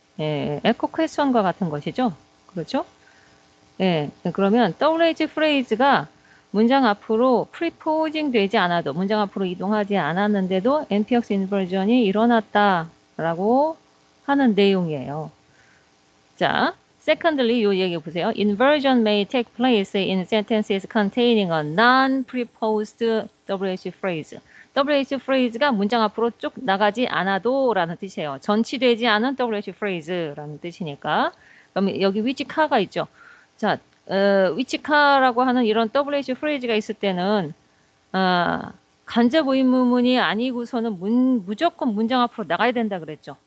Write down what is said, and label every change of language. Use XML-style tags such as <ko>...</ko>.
<ko>예, 에코 퀘스천과 같은 것이죠. 그렇죠? 예, 그러면 WH 프레이즈가 문장 앞으로 프리포징 되지 않아도, 문장 앞으로 이동하지 않았는데도 NPX 인버전이 일어났다라고 하는 내용이에요. 자, secondly, 요 얘기 보세요.</ko> <en>Inversion may take place in sentences containing a non-preposed WH phrase.</en> <ko>WH phrase가 문장 앞으로 쭉 나가지 않아도 라는 뜻이에요. 전치되지 않은 WH phrase라는 뜻이니까. 그럼 여기 which car가 있죠. 자, which car라고 하는 이런 WH phrase가 있을 때는 간접 의문문이 아니고서는 무조건 문장 앞으로 나가야 된다 그랬죠.</ko>